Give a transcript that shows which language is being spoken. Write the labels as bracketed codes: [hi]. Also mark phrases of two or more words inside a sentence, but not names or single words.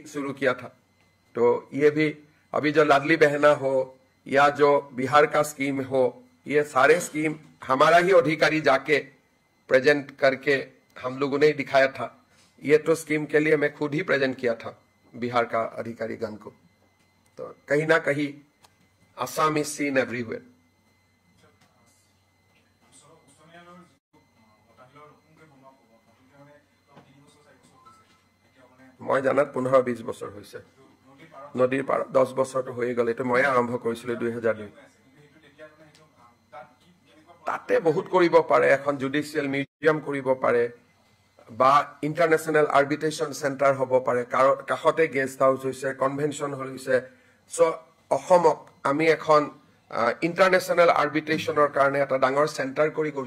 [hi] शुरू किया था तो ये भी अभी जो लाडली बहना हो या जो बिहार का स्कीम हो ये सारे स्कीम हमारा ही अधिकारी जाके प्रेजेंट करके हम लोगों ने दिखाया था ये तो स्कीम के लिए मैं खुद ही प्रेजेंट किया था बिहार का अधिकारी गण को तो कहीं ना कहीं असम [en] is seen everywhere [as] মই জানাত 15-20 বছৰ হৈছে নদীৰ পাৰ 10 বছৰটো হৈ গ'ল এটো মই আৰম্ভ কৰিছিল 2002 তাতে বহুত কৰিব পাৰে এখন [en] judicial museum [as] কৰিব পাৰে বা [en] international arbitration centre [as] হ'ব পাৰে কাখতে [en] guest house [as] হৈছে [en] convention hall [as] হৈছে সো অসমক আমি এখন [en] international arbitrationৰ [as] কাৰণে এটা ডাঙৰ সেন্টাৰ কৰি গঢ়ি